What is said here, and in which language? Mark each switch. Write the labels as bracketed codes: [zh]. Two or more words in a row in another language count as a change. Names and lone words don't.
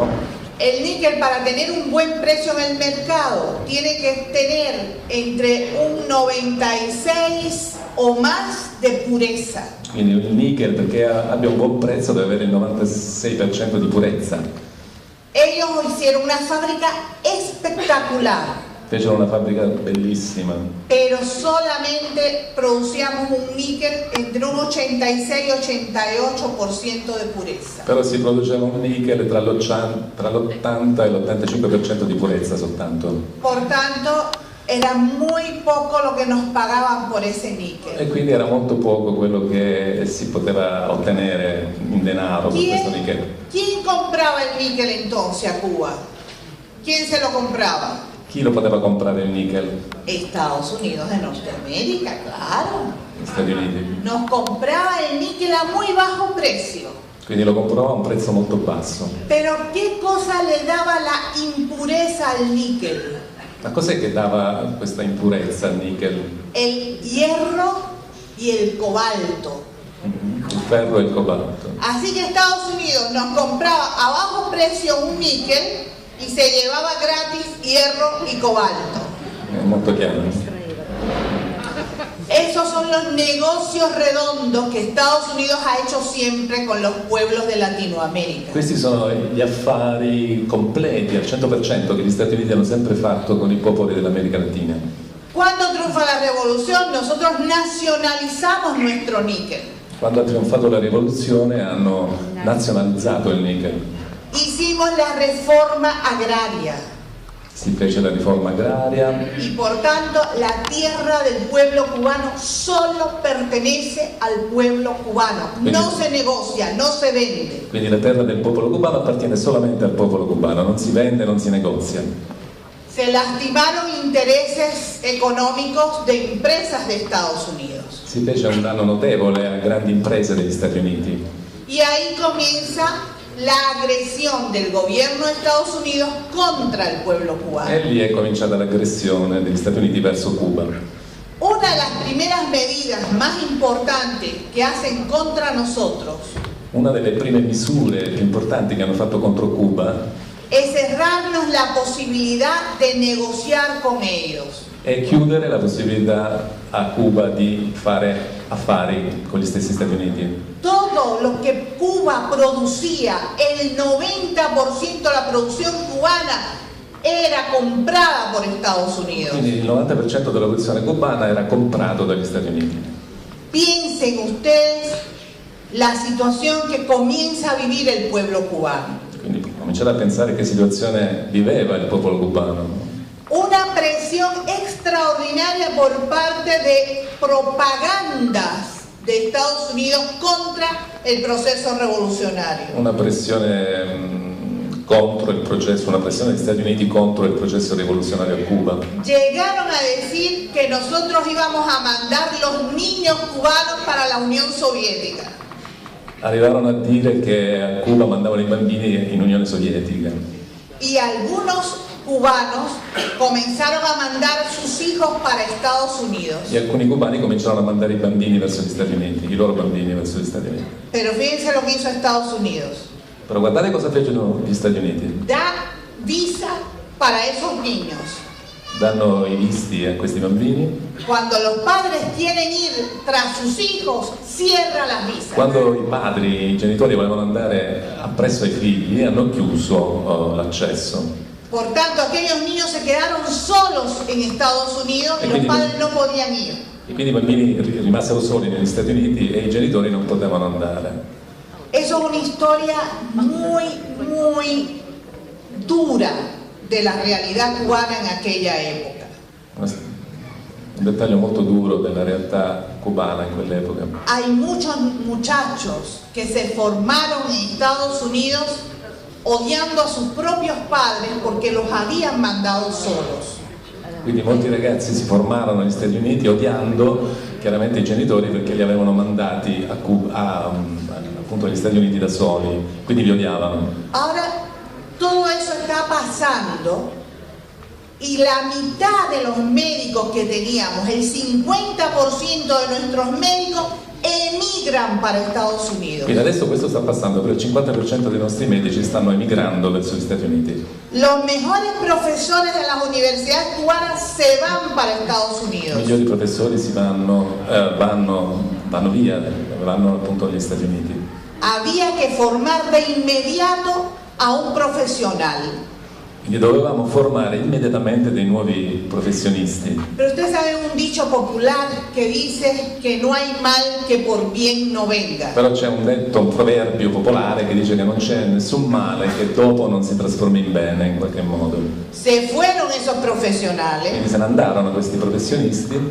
[es] El níquel, para tener un buen precio en el mercado, tiene que tener entre un 96 o más de pureza. [it] Quindi il nickel, perché abbia un buon prezzo, deve avere il 96% di purezza. [es] Ellos hicieron una fábrica espectacular, [it] Fecero una fabbrica bellissima, [es] pero solamente producíamos un níquel entre un 86 y 88% de pureza. [it] però si produceva un nickel tra l'80 e l'85% di purezza soltanto. [es] Por tanto, era muy poco lo que nos pagaban por ese níquel. [it] E quindi era molto poco quello che si poteva ottenere in denaro per questo nickel. [es] ¿Quién compraba el níquel entonces a Cuba? ¿Quién se lo compraba? [it] Chi lo poteva comprare il nickel? [es] Estados Unidos de Norteamérica, claro. [it] Gli Stati Uniti. [es] Nos compraba el níquel a muy bajo precio. [it] Quindi lo comprò a un prezzo molto basso. [es] Pero ¿qué cosa le daba la impureza al níquel? [it] Ma cos'è che dava questa impurezza al nickel? [es] El hierro y el cobalto. [it] Il ferro e il cobalto. [es] Así que Estados Unidos nos compraba a bajo precio un níquel y se llevaba gratis hierro y cobalto. [it] È molto chiaro. [es] Esos son los negocios redondos que Estados Unidos ha hecho siempre con los pueblos de Latinoamérica. [it] Questi sono gli affari completi al 100% che gli Stati Uniti hanno sempre fatto con i popoli dell'America Latina. [es] Cuando triunfa la revolución, nosotros nacionalizamos nuestro níquel. [it] Quando ha trionfato la rivoluzione hanno nazionalizzato il nickel. [es] Hicimos la reforma agraria [it] Si fece la riforma agraria [es] y por tanto la tierra del pueblo cubano solo pertenece al pueblo cubano. No se negocia, no se vende. [it] quindi la terra del popolo cubano appartiene solamente al popolo cubano, non si vende, non si negozia. [es] Se lastimaron intereses económicos de empresas de Estados Unidos. [it] Si fece un danno notevole a grandi imprese degli Stati Uniti. [es] Y ahí comienza la agresión del gobierno de Estados Unidos contra el pueblo cubano. [it] E lì è cominciata l'aggressione degli Stati Uniti verso Cuba. [es] Una de las primeras medidas más importantes que hacen contra nosotros [it] Una delle prime misure più importanti che hanno fatto contro Cuba [es] es cerrarnos la posibilidad de negociar con ellos. [it] è chiudere la possibilità a Cuba di fare affari con gli stessi Stati Uniti. [es] Todo lo que Cuba producía, el 90% de la producción cubana era comprada por Estados Unidos. [it] Quindi il 90% della produzione cubana era comprato dagli Stati Uniti. [es] Piensen ustedes la situación que comienza a vivir el pueblo cubano. [it] Quindi cominciate a pensare che situazione viveva il popolo cubano. [es] Una presión extraordinaria por parte de propagandas de Estados Unidos contra el proceso revolucionario. [it] Una pressione contro il processo, una pressione degli Stati Uniti contro il processo rivoluzionario a Cuba. [es] Llegaron a decir que nosotros íbamos a mandar los niños cubanos para la Unión Soviética. [it] Arrivarono a dire che a Cuba mandavano i bambini in Unione Sovietica. [es] Y algunos cubanos comenzaron a mandar sus hijos para Estados Unidos. [it] E alcuni cubani cominciarono a mandare i bambini verso gli Stati Uniti, i loro bambini verso gli Stati Uniti. [es] Pero fíjense lo que hizo Estados Unidos. [it] Però guardate cosa fecero gli Stati Uniti. [es] Da visa para esos niños. [it] Danno i visti a questi bambini. [es] Cuando los padres quieren ir tras sus hijos, cierra las visas. [it] Quando i padri, i genitori volevano andare appresso ai figli, hanno chiuso l'accesso. [es] Por tanto, aquellos niños se quedaron solos en Estados Unidos y los padres no podían ir. [it] E quindi i bambini rimasero soli negli Stati Uniti e i genitori non potevano andare. [es] Eso es una historia muy, muy dura de la realidad cubana en aquella época. [it] Un dettaglio molto duro della realtà cubana in quell'epoca. [es] Hay muchos muchachos que se formaron en Estados Unidos odiando a sus propios padres porque los habían mandado solos. [it] Quindi molti ragazzi si formarono negli Stati Uniti odiando chiaramente i genitori perché li avevano mandati appunto agli Stati Uniti da soli, quindi li odiavano. [es] Ahora todo eso está pasando y la mitad de los médicos que teníamos, el 50% de nuestros médicos emigran para Estados Unidos. [it] Quindi adesso questo sta passando, per il 50% dei nostri medici stanno emigrando verso gli Stati Uniti. [es] Los mejores profesores de las universidades cubanas se van para Estados [it] I [es] Unidos. [it] migliori professori vanno via, vanno appunto agli Stati Uniti. [es] Había que formar de inmediato a un profesional. [it] Quindi dovevamo formare immediatamente dei nuovi professionisti. [es] Pero usted sabe un dicho popular que dice que no hay mal que por bien no venga. [it] Però c'è un detto, un proverbio popolare che dice che non c'è nessun male che dopo non si trasformi in bene in qualche modo. [es] Se fueron esos profesionales [it] Quindi se ne andarono questi professionisti